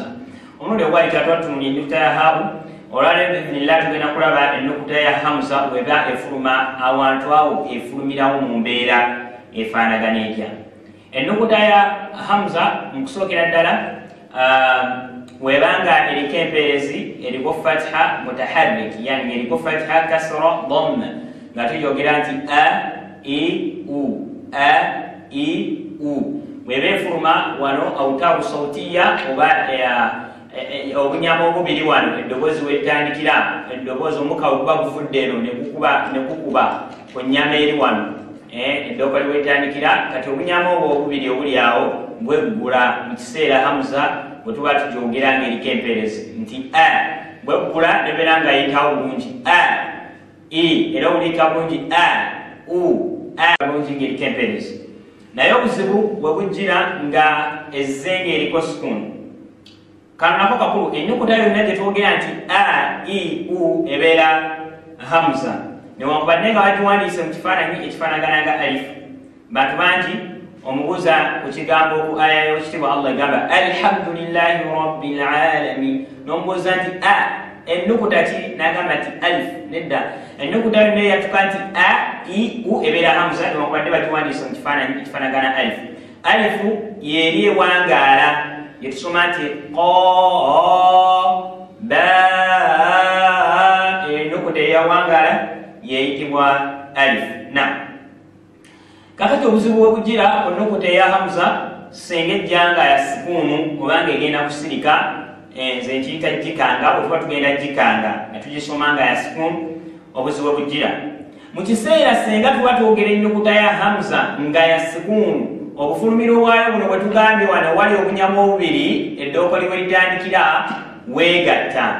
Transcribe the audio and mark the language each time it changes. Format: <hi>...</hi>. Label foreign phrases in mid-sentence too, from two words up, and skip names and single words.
<lg>Omulundi ogwayita twatunuulira ennukuta ya haa'u, olwaleero biiznillah tugenda kulaba ennukuta ya hamza bweba efuluma awantu awo efulumirawo mu mbeera efaanagana etya. Ennukuta ya hamza mu kusookera ddala webanga eriko empeerezi eriko</lg> <ar>فتحة متحرك,</ar> <lg>yani eriko</lg> <ar>فتحة كسرة ضمة</ar> <lg>nga tuyogera nti a i u a i u, weba efuluma wano</lg> <ar>أوتار صوتية</ar> <lg>oba obunyama obubiri wano eddoboozi wetandikira, eddoboozi omuka guba guvudde eno ne gukuba ku nnyama eri wano, eddooko liwetandikira kati obunyama obwo obubiri obuli awo bweggula mu kiseera hamza bwe tuba tugyogera ng'eriko empeerezi nti a bweggula nebeera nga ayitawo bulungi a i, era obulika bulungi a u a bulungi ng'eriko empeerezi. Naye obuzibu bwe bujjira nga ezzenga eriko sukuni. Kano nako kakulu, ennukuta yonna gye twogera nti a i u ebeera hamza newankubadde nga bagiwandiise mu kifaananyi ekifaanagana nga alifu. Bantu bangi omubuuza ku kigambo ku aya y'ekitiibwa Allah egamba</lg> <ar>الحمد لله رب العالمين,</ar> <lg>n'omubuuza nti a ennukuta ki, n'agamba nti alifu. Nedda, ennukuta yonna eyatuka nti a i u ebeera hamza newankubadde bagiwandiise mu kifaananyi ekifaanagana alifu. Alifu yeri ewangaala yetusoma nti qa ba, ennukuta eyawangala yeyitibwa alif. Kakati obuzibu bwebujira ku nnukuta eya hamza singa ejjanga ya sikuunu obanga egenda kusirika, nze nkiyita jikanga, otuba tugenda jikanga nga tugisoma nga ya sikuunu, obuzibu bwebujira mu kiseera singa tuba twogera ennukuta ya hamza nga ya sikuunu, obufulumiro bwayo buno bwe tugambye wano wali obunyama obubiri eddooko liwe litandikira weegatta.</lg>